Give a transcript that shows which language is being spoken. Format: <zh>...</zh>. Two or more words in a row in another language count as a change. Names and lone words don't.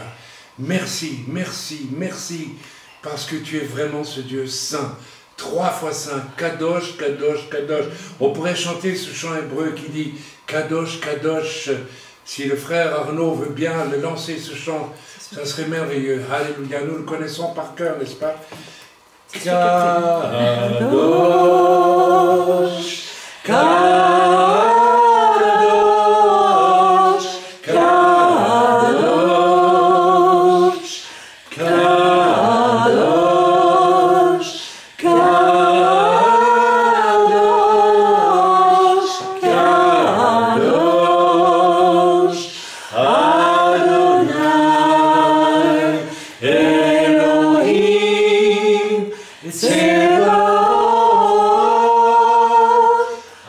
<fr>Merci, merci, merci, parce que tu es vraiment ce Dieu saint, 3 fois saint,</fr> <he>קדוש, קדוש, קדוש.</he> <fr>On pourrait chanter ce chant hébreu qui dit</fr> <he>קדוש, קדוש.</he> <fr>Si le frère Arnaud veut bien le lancer ce chant, ça serait merveilleux. Alléluia, nous le connaissons par cœur, n'est-ce pas?</fr> <he>קדוש, קדוש, קדוש, קדוש, קדוש, קדוש, אדוני, אלוהים, צבאות,</he>